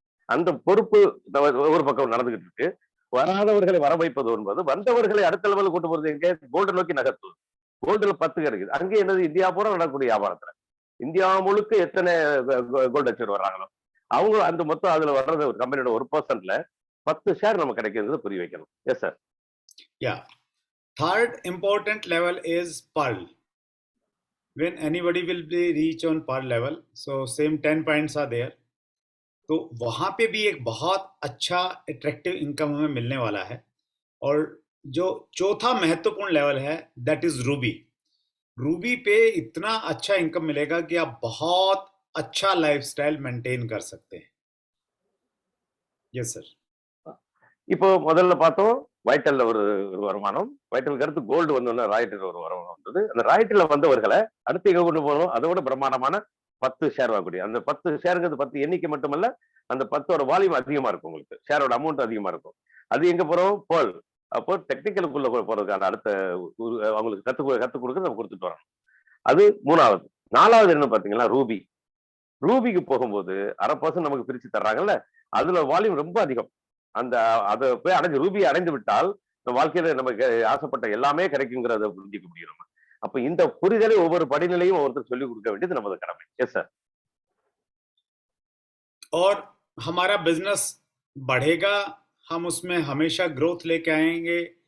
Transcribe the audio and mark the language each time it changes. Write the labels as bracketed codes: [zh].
[ta] அந்த பொறுப்பு ஒரு பக்கம் நடந்துகிட்டு இருக்கு. வராதவர்களை வர வைப்பது என்பது, வந்தவர்களை அடுத்த லெவலுக்கு கொண்டு போறது எங்கே? கோல்டு நோக்கி நகர்த்துவது. கோல்டுல 10 கிடைக்குது. அங்கே என்னது? இந்தியா பூரா நடக்கக்கூடிய வியாபாரத்துல இந்தியா முழுக்க எத்தனை கோல்டு அச்சீவர் வர்றாங்களோ அவங்க அந்த மொத்தம் அதுல வர்றது ஒரு கம்பெனியோட 1%ல 10 ஷேர் நமக்கு கிடைக்கிறது புரிய வைக்கணும். [en] Yes sir. Yeah. Third important level is Pearl. When anybody will be reach on Pearl level, so same 10 points are there. [hi] तो वहां पे भी एक बहुत अच्छा अट्रैक्टिव इनकम हमें मिलने वाला है। और जो चौथा महत्वपूर्ण लेवल है [en] That is Ruby. [hi] रूबी पे इतना अच्छा इनकम मिलेगा कि आप बहुत अच्छा लाइफस्टाइल मेंटेन कर सकते हैं। [en] Yes sir. [ta] இப்போ முதல்ல பார்த்தோம் வைட்டல்ல ஒரு வருமானம், வைட்டலுக்கு அடுத்து கோல்டு வந்தோம்னா ராயட்டில் ஒரு வருமானம் வந்தது. அந்த ராயட்டில வந்தவர்களை அடுத்து எங்க கொண்டு போகணும்? அதோட பிரமாண்டமான 10 ஷேர் வாங்கக்கூடிய அந்த 10 ஷேருங்கிறது 10 எண்ணிக்கை மட்டுமல்ல, அந்த 10ஓட வால்யூம் அதிகமா இருக்கும். உங்களுக்கு ஷேரோட அமௌண்ட் அதிகமா இருக்கும். அது எங்க போறோம்? பேர்ல். அப்போ டெக்னிக்கலுக்குள்ள போறதுக்கான அடுத்த அவங்களுக்கு கத்துக் கொடுக்க நம்ம கொடுத்துட்டு வரோம். அது 3வது. 4வது என்ன பாத்தீங்கன்னா ரூபி. ரூபிக்கு போகும்போது 1/2% நமக்கு பிரிச்சு தர்றாங்கல்ல, அதுல வால்யூம் ரொம்ப அதிகம். அந்த அதை போய் அடைஞ்சு ரூபியை அடைந்து விட்டால் நம்ம வாழ்க்கையில நமக்கு ஆசைப்பட்ட எல்லாமே கிடைக்குங்கிறத புரிஞ்சிக்க முடியும் நம்ம. அப்ப இந்த புரிதலை ஒவ்வொரு படிநிலையும் ஒவ்வொருத்தர் சொல்லிக் கொடுக்க வேண்டியது நமது கடமை. [en] Yes sir. [hi] और हमारा बिजनेस बढ़ेगा, हम उसमें हमेशा ग्रोथ लेके आएंगे।